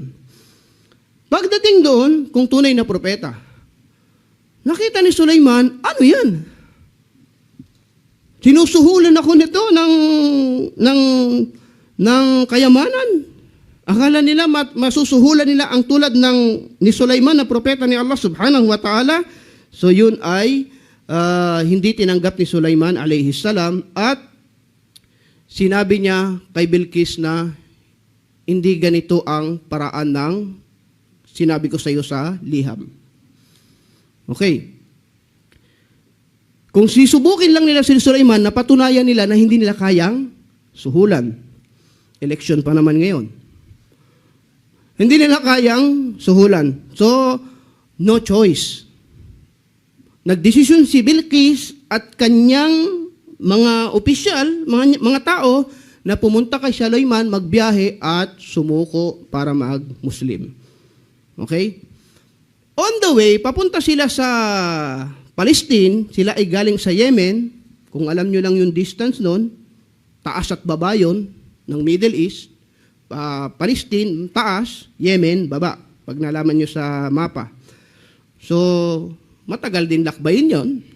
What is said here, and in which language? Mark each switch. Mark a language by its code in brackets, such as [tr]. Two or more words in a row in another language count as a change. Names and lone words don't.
[tl] Pagdating doon, kung tunay na propeta, nakita ni Sulaiman, ano yan? Sinusuhulan ako nito ng kayamanan. Akala nila masusuhulan nila ang tulad ni Sulaiman na propeta ni Allah [ar] سبحانه وتعالى. [tl] So yun ay hindi tinanggap ni Sulaiman [ar] عليه السلام [tl] at sinabi niya kay Bilqis na hindi ganito ang paraan ng sinabi ko sa iyo sa liham. Okay. Kung sisubukin lang nila si Sulaiman, napatunayan nila na hindi nila kayang suhulan. Election pa naman ngayon. Hindi nila kayang suhulan. [en] So, no choice. [tl] Nagdesisyon si Bilqis at kanyang mga opisyal, mga tao, na pumunta kay Sulaiman, magbiyahe at sumuko para mag-Muslim. [en] Okay? On the way, [tl] papunta sila sa Palestine, sila ay galing sa Yemen. Kung alam nyo lang yung distance nun, taas at baba yun ng Middle East. Palestine, taas, Yemen, baba. Pag nalaman nyo sa mapa. So, matagal din lakbayin yon.